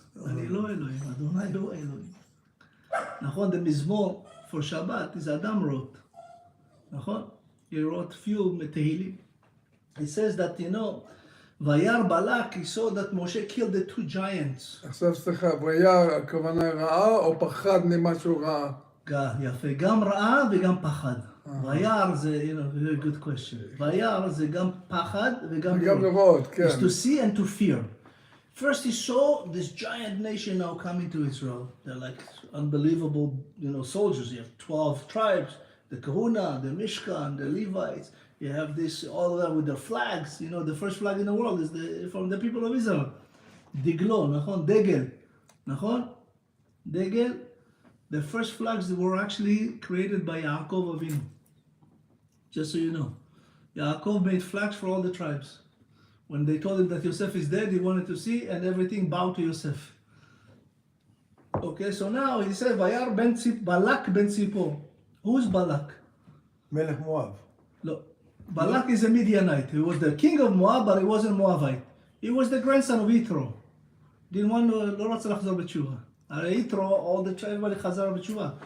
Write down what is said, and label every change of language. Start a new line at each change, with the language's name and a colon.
Hebrew: אני לא אלוהים, אדוני הוא אלוהים.
English: נכון, the מזמור for Shabbat is Adam wrote. נכון? He wrote few Tehillim. He says that, you know,
Hebrew: וירא בלק,
English: he saw that Moshe killed the 2 giants.
Hebrew: עכשיו סליחה, וירא הכוונה רעה או פחד ממה שהוא ראה? יפה, גם רעה וגם פחד. וירא זה,
English: you know, very good question.
Hebrew: וירא זה גם פחד וגם לראות, כן.
English: It's to see and to fear. First he saw this giant nation now coming to Israel. They're like unbelievable, you know, soldiers. You have 12 tribes, the Kahuna, the Mishkan, the Levites. You have this, all of them with their flags. You know, the first flag in the world is from the people of Israel. Diglo, nachon, Degel. Nachon? Degel. The first flags were actually created by Yaakov Avinu. Just so you know. Yaakov made flags for all the tribes. When they told him that Yosef is dead, he wanted to see, and everything bowed to Yosef. Okay, so now he said, Vayar ben Balak ben Tzipor. Who's Balak? Melech Moab. No. Balak is a Midianite. He was the king of Moab, but he wasn't Moabite. He was the grandson of Yitro. Didn't want to,
Hebrew: לא רצה לחזור בתשובה. הרי יתרו,
English: all the everybody
Hebrew: חזר בתשובה.